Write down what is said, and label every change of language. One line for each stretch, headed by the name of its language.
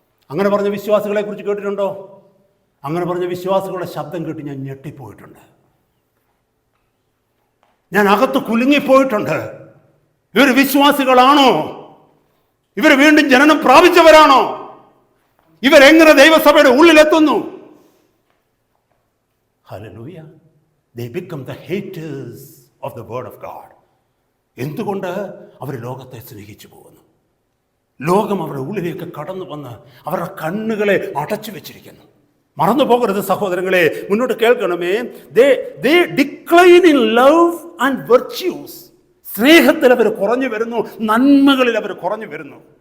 Malayalam: അങ്ങനെ പറഞ്ഞ വിശ്വാസികളെ കുറിച്ച് കേട്ടിട്ടുണ്ടോ? അങ്ങനെ പറഞ്ഞ വിശ്വാസികളുടെ ശബ്ദം കേട്ട് ഞാൻ ഞെട്ടിപ്പോയിട്ടുണ്ട്. ഞാൻ അകത്ത് കുലുങ്ങിപ്പോയിട്ടുണ്ട്. ഇവർ വിശ്വാസികളാണോ? ഇവർ വീണ്ടും ജനനം പ്രാപിച്ചവരാണോ? ഇവരെങ്ങനെ ദൈവസഭയുടെ ഉള്ളിലെത്തുന്നു? Hallelujah.
English: They become the haters of the word of God.
Malayalam: എന്തുകൊണ്ട്? അവർ ലോകത്തെ സ്നേഹിച്ചു പോകുന്നു. ലോകം അവരുടെ ഉള്ളിലേക്ക് കടന്നു വന്ന് അവരുടെ കണ്ണുകളെ അടച്ചു വെച്ചിരിക്കുന്നു. മറന്നു പോകരുത് സഹോദരങ്ങളെ, മുന്നോട്ട് കേൾക്കണമേ.
English: They decline in love and virtues.
Malayalam: സ്നേഹത്തിൽ അവർ കുറഞ്ഞു വരുന്നു, നന്മകളിൽ അവർ കുറഞ്ഞു വരുന്നു.